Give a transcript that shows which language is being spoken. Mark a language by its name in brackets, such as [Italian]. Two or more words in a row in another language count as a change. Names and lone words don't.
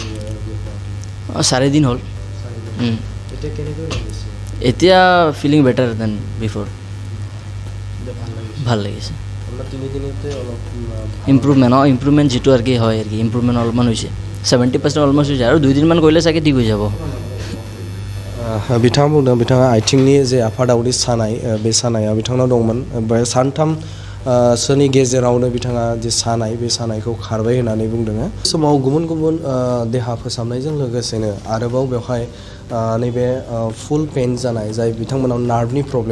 [Assamese] 4 দিন হ'ল এতিয়া কেনেকৈ লাগিছে এতিয়া [English] feeling better than before [Assamese] ভাল লাগিছে ইম্প্ৰুভমেণ্ট যিটো আৰু কি হয় আৰু কি ইম্প্ৰুভমেণ্ট অলপমান হৈছে 70% অলমষ্ট হৈছে আৰু 2 দিনমান কৰিলে চাগে ঠিক হৈ যাব [Bodo] बिथाङा बुंदों बिथाङा आथिंनि जे आफादावरि सानाय बे सानाया बिथांनाव दंमोन ओमफ्राय सानथाम सोनि गेजेरावनो बिथाङा जे सानाय बे सानायखौ खारबाय होननानै बुंदों समाव गुबुन गुबुन देहा फोसाबनायजों लोगोसेनो आरोबाव बेवहाय नैबे [English] full pain [Bodo] जानाय जाय बिथांमोनाव नार्भनि प्रब्लेम